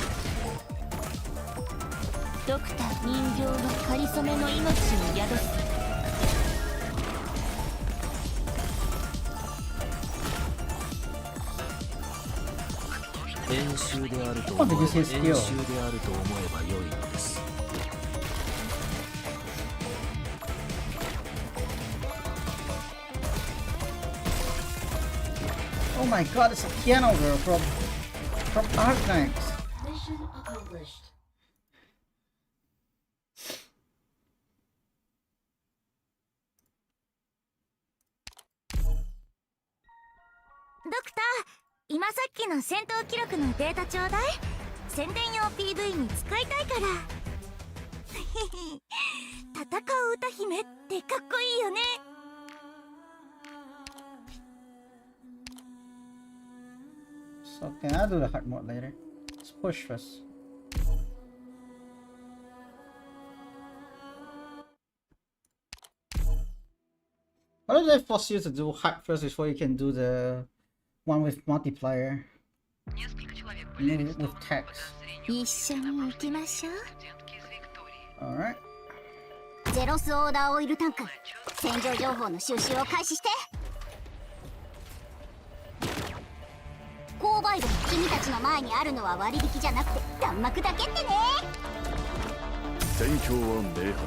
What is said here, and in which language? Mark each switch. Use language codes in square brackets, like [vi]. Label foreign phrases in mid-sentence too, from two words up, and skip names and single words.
[ja] ドクター人形のかりそめの命を宿す。練習であると思えば練習であると思えば良いのです。 [en] Oh my god, it's a piano girl from Arknights. Mission accomplished. [ja] ドクター、今さっきの戦闘記録のデータちょうだい。宣伝用 PV に使いたいから。戦う歌姫ってかっこいいよね。 [en] So okay, I'll do the hard mode later. Let's push first. Why do they force you to do hard first before you can do the one with multiplier? [ru] Несколько человек [en] I [ru] были [en] mean, with [ru] арестованы по [en] text. [ru] подозрению в [ja] 一緒に行きましょう。 [ru] студентки из Виктории. [en] Alright. [ja] ゼロスオーダーオイルタンク、戦場情報の収集を開始して。購買部、君たちの前にあるのは割引じゃなくて弾幕だけってね。戦況は明白。